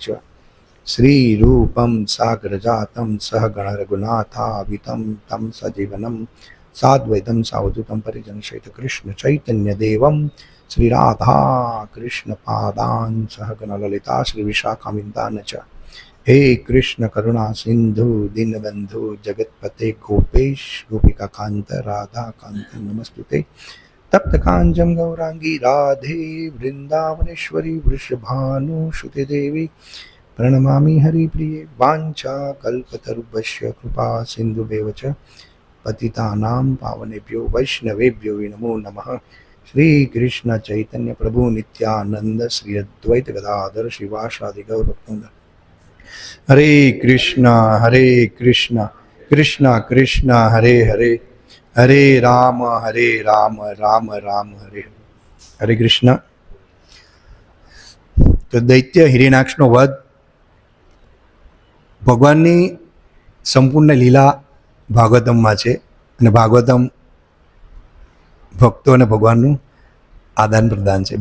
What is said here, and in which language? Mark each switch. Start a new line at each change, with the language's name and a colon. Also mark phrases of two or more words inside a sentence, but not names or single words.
Sanskrit: શ્રી રૂપમ સાગરજાતમ સહગણ રઘુનાથાવિતમ તમ સજીવનમ સાદ્વૈતમ સાવધૂતમ પરિજન સહિત કૃષ્ણ ચૈતન્ય દેવમ શ્રી રાધા કૃષ્ણ પાદાન સહગણ લલિતા શ્રી વિશાખામિંદાન ચ. હે કૃષ્ણ કરુણા સિંધુ દીનબંધુ જગતપતે ગોપેશ ગોપિકા કાંત રાધા કાંત નમસ્તુતે. તપ્ત કાંચન ગૌરાંગી રાધે વૃંદાવનેશ્વરી વૃષભાનુસુતે દેવી प्रणमामि हरिप्रिये. वाञ्छा कल्पतरुभ्यश्च कृपा सिन्धुभ्येव च पतितानां पावनेभ्यो वैष्णवेभ्यो नमो नमः. श्री कृष्ण चैतन्य प्रभु नित्यानंद श्री अद्वैत गदाधर श्रीवासादि गौरवृंद હરે કૃષ્ણ કૃષ્ણ કૃષ્ણ હરે હરે હરે રામ રામ રામ હરે હરે કૃષ્ણ.
Gujarati: તો દૈત્ય હિરણ્યાક્ષનો વધ ભગવાનની સંપૂર્ણ લીલા ભાગવતમમાં છે અને ભાગવતમ ભક્તો અને ભગવાનનું આદાન પ્રદાન છે.